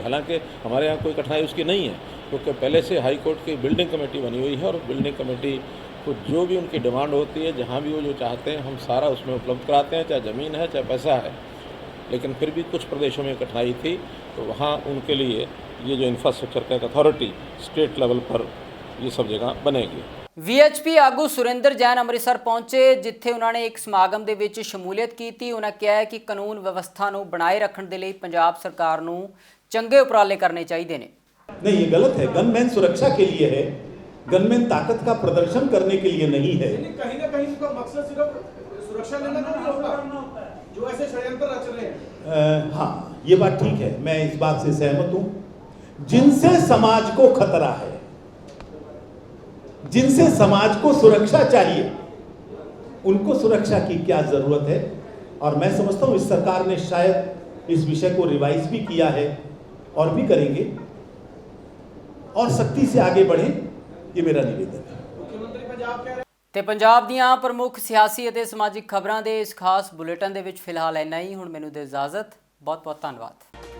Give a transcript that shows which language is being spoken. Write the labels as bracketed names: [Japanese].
[Hindi] हालांकि हमारे यहाँ कोई कठिनाई उसकी नहीं है, क्योंकि पहले से हाई कोर्ट की बिल्डिंग कमेटी बनी हुई है और बिल्डिंग कमेटी को जो भी उनकी डिमांड होती है, जहाँ भी वो जो चाहते हैं, हम सारा उसमें उपलब्ध कराते हैं, चाहे ज़मीन है चाहे पैसा है। लेकिन फिर भी कुछ प्रदेशों में कठिनाई थी, तो वहाँ उनके लिए ये जो इंफ्रास्ट्रक्चर का एक अथॉरिटी स्टेट लेवल पर ये सब जगह बनेगी। [Punjabi] VHP ਆਗੂ ਸੁਰਿੰਦਰ ਜੈਨ ਅੰਮ੍ਰਿਤਸਰ ਪਹੁੰਚੇ, ਜਿੱਥੇ ਉਹਨਾਂ ਨੇ ਇੱਕ ਸਮਾਗਮ ਦੇ ਵਿੱਚ ਸ਼ਮੂਲੀਅਤ ਕੀਤੀ। ਉਹਨਾਂ ਕਿਹਾ ਹੈ ਕਿ ਕਾਨੂੰਨ ਵਿਵਸਥਾ ਨੂੰ ਬਣਾਏ ਰੱਖਣ ਦੇ ਲਈ ਪੰਜਾਬ ਸਰਕਾਰ ਨੂੰ ਚੰਗੇ ਉਪਰਾਲੇ ਕਰਨੇ ਚਾਹੀਦੇ ਨੇ। [Hindi] नहीं, ये गलत है। गनमैन सुरक्षा के लिए है, गनमैन ताकत का प्रदर्शन करने के लिए नहीं है। कहीं ना कहीं इसका मकसद सिर्फ सुरक्षा लेना नहीं होता, जो ऐसे षड्यंत्र रच रहे हैं। हाँ, ये बात ठीक है, मैं इस बात से सहमत हूँ। जिनसे समाज को खतरा है, जिनसे समाज को सुरक्षा चाहिए, उनको सुरक्षा की क्या जरूरत है। और मैं समझता हूँ इस सरकार ने शायद इस विषय को रिवाइज भी किया है और भी करेंगे, और सख्ती से आगे बढ़े, ये मेरा निवेदन है। [Punjabi] ਤੇ ਪੰਜਾਬ ਦੀਆਂ ਪ੍ਰਮੁੱਖ ਸਿਆਸੀ ਅਤੇ ਸਮਾਜਿਕ ਖਬਰਾਂ ਦੇ ਇਸ ਖਾਸ ਬੁਲੇਟਿਨ ਦੇ ਵਿੱਚ ਫਿਲਹਾਲ ਇੰਨਾ ਹੀ। ਹੁਣ ਮੈਨੂੰ ਦੇ ਇਜਾਜ਼ਤ। ਬਹੁਤ ਬਹੁਤ ਧੰਨਵਾਦ।